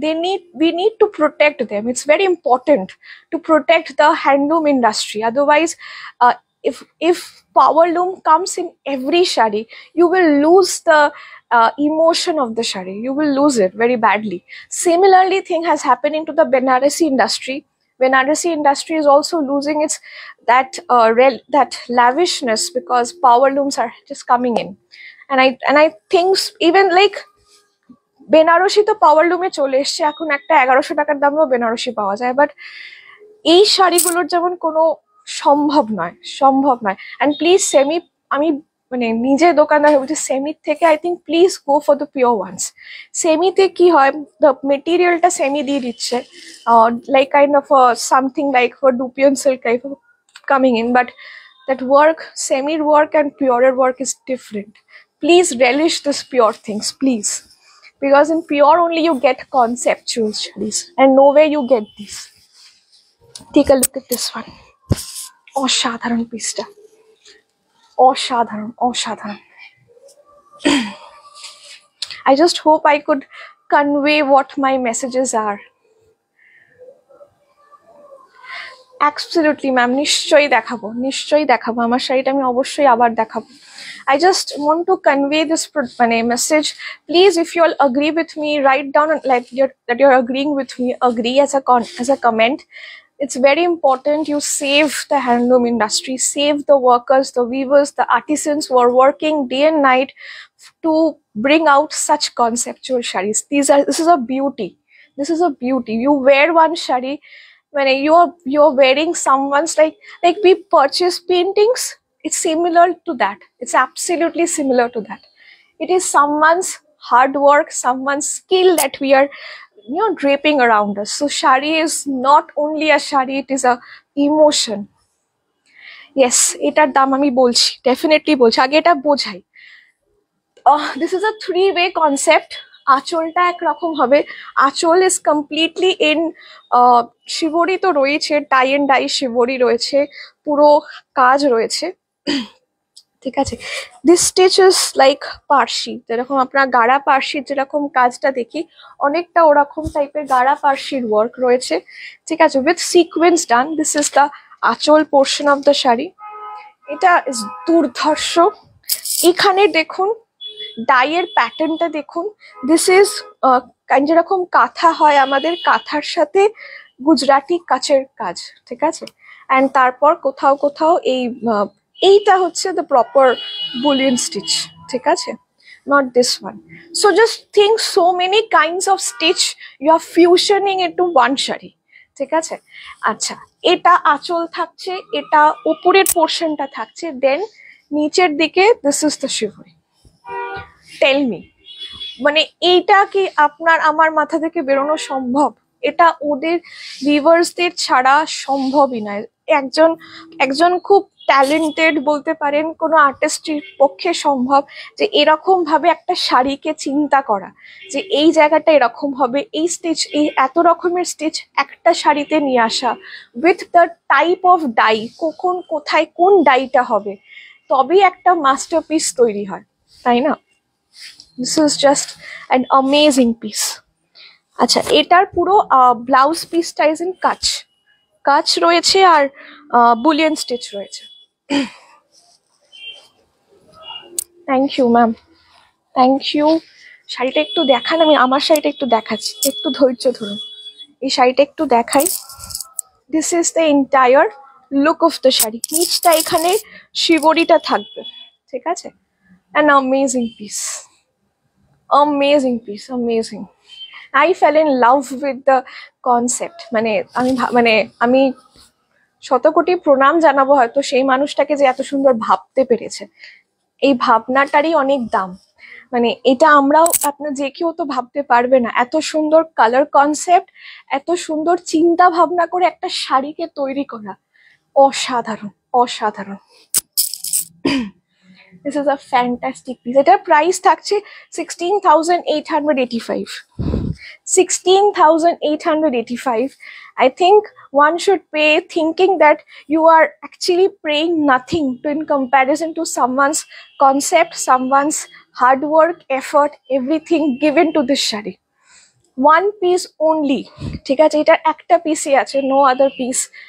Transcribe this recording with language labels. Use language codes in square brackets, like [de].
[en] We need to protect them. It's very important to protect the handloom industry. Otherwise, if powerloom comes in every shari, you will lose the emotion of the shari. You will lose it very badly. Similarly, thing has happening to the Banarasi industry. Banarasi industry is also losing its that lavishness because power looms are just coming in, and I think even like [bn] Banarasi তো পাওয়ার লুমে চলে এসছে, এখন একটা 1100 টাকার দামেও বেনারসি পাওয়া যায়, but এই শাড়িগুলোর যেমন কোনো সম্ভব নয়। [en] and please semi, [bn] আমি নিজে দোকানদার বলছি, সেমির থেকে [en] I think please go for the pure ones. [bn] সেমিতে কি হয়, [en] the মেটেরিয়ালটা [bn] সেমি দিয়ে দিচ্ছে, [en] Like kind of something like for dupion silk type of coming in, but that work, semi work and pure work is different. Please relish this pure things, please, because in pure only you get conceptual studies, and nowhere you get this. Take a look at this one. [bn] অসাধারণ পিসটা, অসাধারণ। [en] I just hope I could convey what my messages are. Absolutely, ma'am. [bn] নিশ্চয়ই দেখাবো আমার শাড়িটা, আমি অবশ্যই আবার দেখাবো। [en] I just want to convey this message. Please, if you all agree with me, write down like that you're agreeing with me. Agree as a comment. It's very important you save the handloom industry, save the workers, the weavers, the artisans who are working day and night to bring out such conceptual sarees. This is a beauty. You wear one saree, when you're wearing someone's like we purchase paintings. It's similar to that. It's absolutely similar to that. It is someone's hard work, someone's skill that we are draping around us. So shari is not only a shari, it is a emotion. [bn] Yes, etar dam ami bolchi, definitely bolchi, age eta bojhai. [en] This is a three-way concept. [bn] আঁচলটা একরকম হবে। আঁচল [en] is completely in [bn] শিবরি তো রয়েছে, টাই and die শিবরি রয়েছে, পুরো কাজ রয়েছে, ঠিক আছে। [en] this stitch is like Parsi, [bn] যেরকম আপনার গাড়া পার্সির যেরকম কাজটা দেখি, অনেকটা ওরকম টাইপের গাড়া পার্সির ওয়ার্ক রয়েছে, ঠিক আছে, [en] With sequence done. This is the anchal portion of the sari. [bn] এটা ইজ দুর্ধর্ষ। এখানে দেখুন ডাইয়ের প্যাটার্নটা দেখুন। [en] this is [bn] যেরকম কাঁথা হয় আমাদের, কাঁথার সাথে গুজরাটি কাচের কাজ, ঠিক আছে। অ্যান্ড তারপর কোথাও কোথাও এইটা হচ্ছে [en] the proper bullion stitch, [bn] ঠিক আছে, [en] not this one. So just think so many kinds of stitch you are fusioning into one sari, [bn] ঠিক আছে। আচ্ছা, এটা আঁচল থাকছে, এটা উপরের পোর্শনটা থাকছে, দেন নিচের দিকে [en] This is the shibori. Tell me, [bn] মানে এইটা কি আপনার আমার মাথা থেকে বেরোনো সম্ভব? এটা ওদের ভিউয়ার্সদের ছাড়া সম্ভবই নয়। একজন একজন খুব ট্যালেন্টেড বলতে পারেন কোনো আর্টিস্টের পক্ষে সম্ভব যে এরকম ভাবে একটা শাড়িকে চিন্তা করা, যে এই জায়গাটা এরকম হবে, এই স্টিচ, এই এত রকমের স্টিচ একটা শাড়িতে নিয়ে আসা [en] with the type of dye, [bn] কখন কোথায় কোন ডাইটা হবে, তবেই একটা মাস্টারপিস তৈরি হয়, তাই না? [en] This is just an amazing piece. [bn] আচ্ছা, এটার পুরো ব্লাউজ পিসটা [en] is in কাচ, [bn] কাচ রয়েছে আর বুলিয়ন স্টিচ রয়েছে। [en] Thank you ma'am, thank you. [bn] শাড়িটা একটু দেখান, আমি আমার শাড়িটা একটু দেখাচ্ছি, একটু ধৈর্য ধরুন, এই শাড়িটা একটু দেখাই। [en] This is the entire look of the sari. [bn] নিচটা এখানে শিবরিটা থাকবে, ঠিক আছে। [en] An amazing piece, amazing piece, amazing. I fell in love with the concept. [bn] আমি শতকোটি প্রণাম জানাবো হয়তো সেই মানুষটাকে যে এত সুন্দর ভাবতে পেরেছে। এই ভাবনাটারই অনেক দাম। মানে এটা আমরাও, আপনার যে কেউ তো ভাবতে পারবে না, এত সুন্দর কালার কনসেপ্ট, এত সুন্দর চিন্তা ভাবনা করে একটা শাড়িকে তৈরি করা, অসাধারণ অসাধারণ। [en] This is a fantastic piece. [bn] এটার প্রাইস থাকছে 16,885. [en] 16,885. I think one should pay thinking that you are actually paying nothing in comparison to someone's concept, someone's hard work, effort, everything given to this sari. One piece only, [bn] ঠিক আছে, এটার একটা পিসই আছে, [en] no other piece.